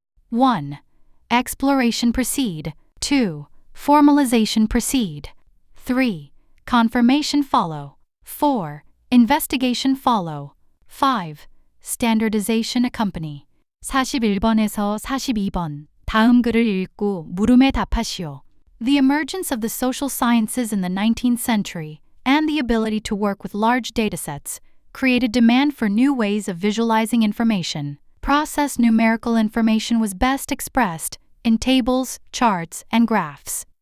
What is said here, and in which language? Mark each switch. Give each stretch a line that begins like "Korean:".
English: 1. Exploration precede. 2. Formalization precede. 3. Confirmation follow. 4. Investigation follow. 5. Standardization accompany.
Korean: 41번에서 42번. 다음 글을 읽고 물음에 답하시오.
English: The emergence of the social sciences in the 19th century and the ability to work with large datasets created demand for new ways of visualizing information. Processed numerical information was best expressed in tables, charts, and graphs.